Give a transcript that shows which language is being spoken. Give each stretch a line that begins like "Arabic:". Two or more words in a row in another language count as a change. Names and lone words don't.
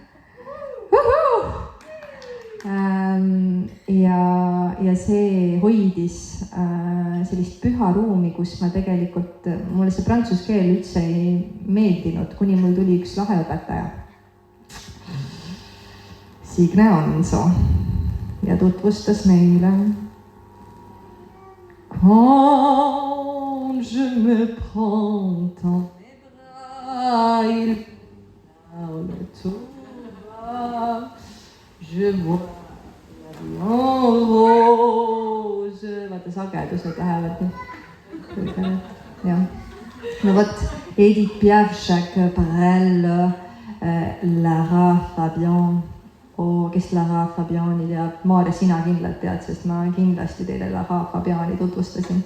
Estonian: Ja see hoidis sellist püha ruumi, kus ma tegelikult, mulle see prantsuse keel üldse ei meeldinud, kuni mul tuli üks lahe õpetaja. Signe Anso ja tutvustas meile.
French: Quand je me prends dans mes bras, il parle tout bas, je vois l'avion rose.
Estonian: Vaata, sagedused lähevad nii. Ja. No vot, Edith Piaf, Jacques Brel, Lara Fabian. Kes Lara Fabiani teab? Maarja, sina kindlalt tead, sest ma kindlasti teile Lara Fabiani tutvustasin.